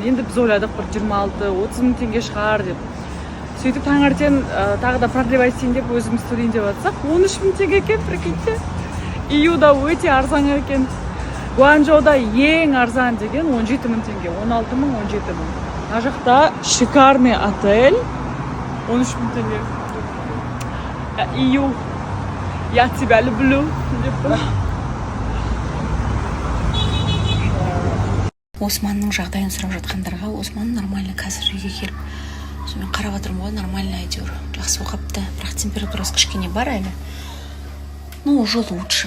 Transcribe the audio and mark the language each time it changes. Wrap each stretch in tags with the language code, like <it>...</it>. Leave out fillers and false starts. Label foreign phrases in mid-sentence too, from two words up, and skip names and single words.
<kk>Енді біз ойладық бір 26-30 мың теңге шығар деп. Сөйтіп таңертең тағы да продлевать етейін деп өзіміз төлейін деп жатсақ, 13 мың теңге екен, прикиньте. Иуда өте арзан екен. Гуанчжоуда ең арзан деген 17 мың теңге, 16 мың, 17 мың. Ана жақта</kk> <ru>шикарный отель,</ru> <kk>13 мың теңге. Ию,</kk> <ru>я тебя люблю.</ru> <kk>Османның жағдайын сұрап жатқандарға, Осман нормально қазір үйге келіп, сонымен қарап отырмын ғой, нормально әйтеуір. Жақсы оқапты, бірақ температурасы кішкене бар әлі.</kk> <ru>Ну, уже лучше.</ru>